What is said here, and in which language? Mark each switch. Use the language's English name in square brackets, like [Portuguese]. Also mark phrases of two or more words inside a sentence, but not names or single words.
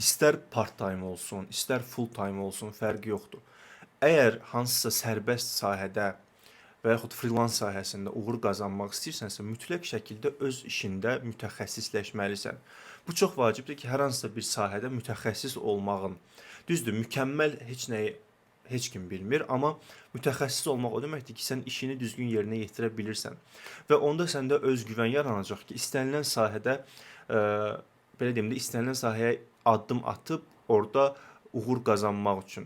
[Azerbaijani] İstər part-time olsun, istər full-time olsun, fərqi yoxdur. Əgər hansısa sərbəst sahədə və yaxud freelance sahəsində uğur qazanmaq istəyirsənsə, mütləq şəkildə öz işində mütəxəssisləşməlisən. Bu çox vacibdir ki, hər hansısa bir sahədə mütəxəssis olmağın. Düzdür, mükəmməl heç nəyi heç kim bilmir, amma mütəxəssis olmaq o deməkdir ki, sən işini düzgün yerinə yetirə bilirsən və onda səndə özgüvən yaranacaq ki, istənilən sahədə belə deyim də, istənilən sahəyə addım atıb orada uğur qazanmaq üçün.